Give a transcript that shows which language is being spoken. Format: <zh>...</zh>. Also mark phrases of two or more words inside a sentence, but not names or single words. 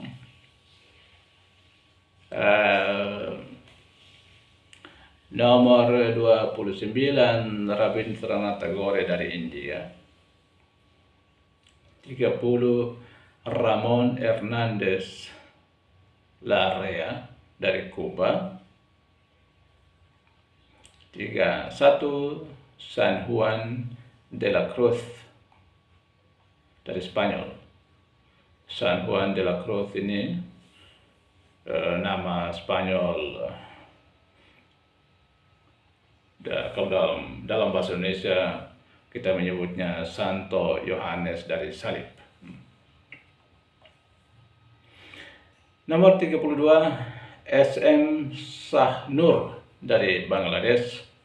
<id>Nomor 29, Rabindranath Tagore dari India. 30, Ramon Hernández Larrea dari Kuba. Satu, San Juan de la Cruz dari Spanyol. San Juan de la Cruz ini nama Spanyol, kalau dalam bahasa Indonesia kita menyebutnya Santo Yohanes dari Salib. Nomor 32, SM Shah Nur dari Bangladesh.</id>